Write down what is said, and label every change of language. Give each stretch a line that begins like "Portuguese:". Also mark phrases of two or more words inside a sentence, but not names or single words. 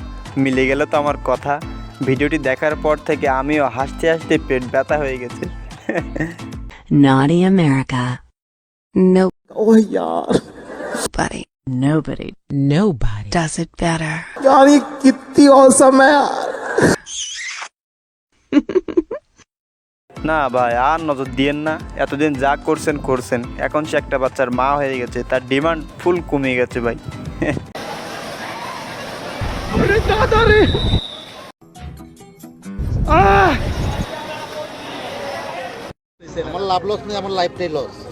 Bangla: মিলে গেল তো আমার কথা। ভিডিওটি দেখার পর থেকে আমিও হাসতে হাসতে পেট ব্যথা হয়ে গেছে।
English: Naughty America. Nope.
Hindi: oh yaar,
English: Nobody does it better.
Hindi: yaar ye kitni awesome hai yaar.
Bangla: না ভাই, আর নজর দিয়েন না। এতদিন যা করছেন করছেন, এখন সে একটা বাচ্চার মা হয়ে গেছে, তার ডিমান্ড ফুল কমে গেছে ভাই। আমার লাভ লস নেই, আমার লাইফটাই লস।